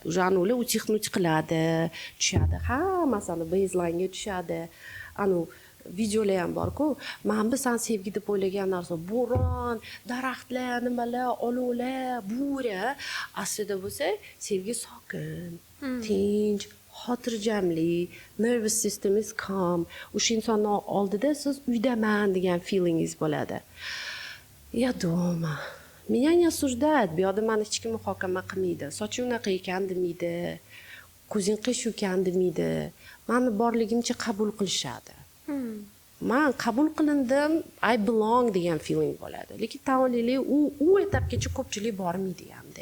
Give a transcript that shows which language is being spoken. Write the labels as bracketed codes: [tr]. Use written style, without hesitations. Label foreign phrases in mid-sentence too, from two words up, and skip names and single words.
[uz] Уже anular uchix-nuch qiladi, tushadi. Masalan, baseline ga tushadi. Anu videolar ham bor-ku. Mana bu sen sevgi deb o'ylagan narsa bo'ron, daraxtlar, nimalar, olovlar, bo'ri. Aslida bo'lsa, sevgi sokin, tinch, xotirjamlik, [en] nervous system is calm. [uz] O'sha insonning oldida siz uydaman degan feelingiz bo'ladi. [ru] Я дома. Меня не осуждают, [uz] bu yoqda meni hech kim muhokama qilmaydi. Soching unaqa ekan demaydi. Ko'zing qish ekan demaydi. Meni borligimcha qabul qilishadi. Men qabul qilindim, [en] I belong [uz] degan feeling bo'ladi. Lekin tavallilik u etapgacha ko'pchilik bormaydi hamda.